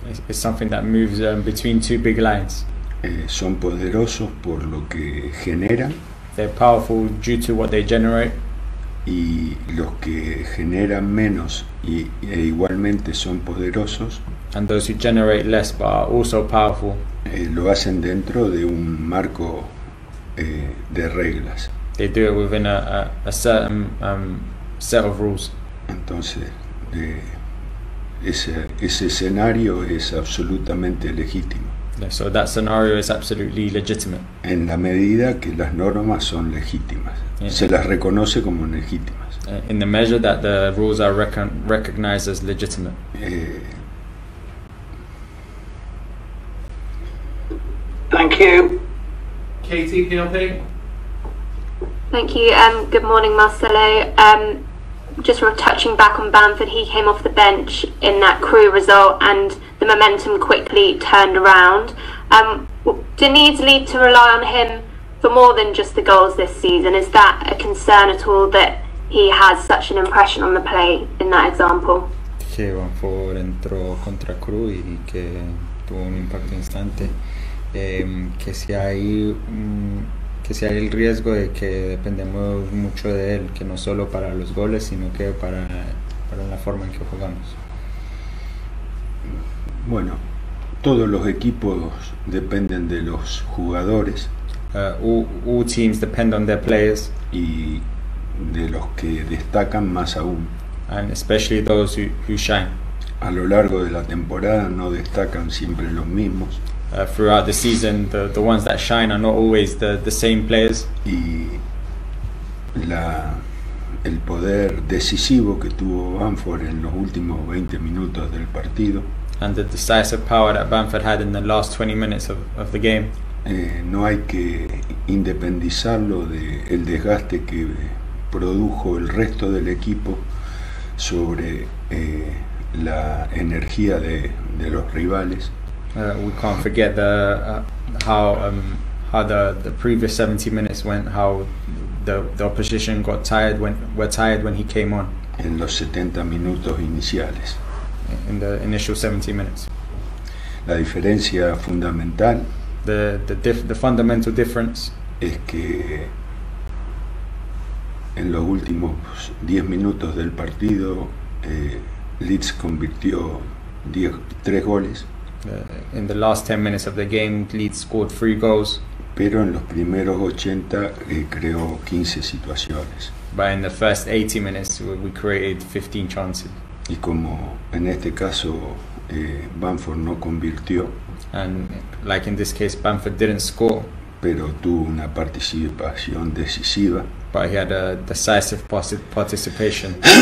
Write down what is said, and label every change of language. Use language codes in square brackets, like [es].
[en] It's something that moves between two big lines. [es] Son poderosos por lo que generan. [en] They're powerful due to what they generate. [es] y los que generan menos e igualmente son poderosos, [en] and those who generate less but are also powerful, [es] lo hacen dentro de un marco de reglas. [en] they do it within a certain set of rules. [es] Entonces, ese escenario es absolutamente legítimo, [en] So that scenario is absolutely legitimate, [es] en la medida que las normas son legítimas. Se las reconoce como legítimas. [en] in the measure that the rules are recognized as legitimate. Thank you. Katie, PLP. Thank you. Good morning, Marcelo. Just touching back on Bamford, he came off the bench in that Crewe result and the momentum quickly turned around. Do Leeds need to rely on him for more than just the goals this season? Is that a concern at all, that he has such an impression on the play in that example? [es] Que Bamford entró contra Crewe y que tuvo un impacto instante. Que si hay el riesgo de que dependemos mucho de él, que no solo para los goles, sino que para la forma en que jugamos. Bueno, todos los equipos dependen de los jugadores [en] All teams depend on their players, [es] y de los que destacan más aún. [en] and especially those who shine. [es] A lo largo de la temporada no destacan siempre los mismos, [en] Throughout the season, the ones that shine are not always the same players, [es] y el poder decisivo que tuvo Bamford en los últimos 20 minutos del partido, [en] and the decisive power that Bamford had in the last 20 minutes of the game. [es] No hay que independizarlo del desgaste que produjo el resto del equipo sobre la energía de los rivales. [en] We can't forget how the previous 70 minutes went, how the opposition were tired when he came on [es] En los 70 minutos iniciales. [en] in the initial 70 minutes. [es] La diferencia fundamental [en] The fundamental difference [es] es que en los últimos 10 minutos del partido Leeds convirtió 3 goles, [en] in the last 10 minutes of the game, Leeds scored 3 goals, [es] pero en los primeros 80 creó 15 situaciones. [en] but in the first 80 minutes we created 15 chances, [es] Y como en este caso Bamford no convirtió, [en] and like in this case Bamford didn't score, [es] pero tuvo una participación decisiva, [en] but he had a decisive participation.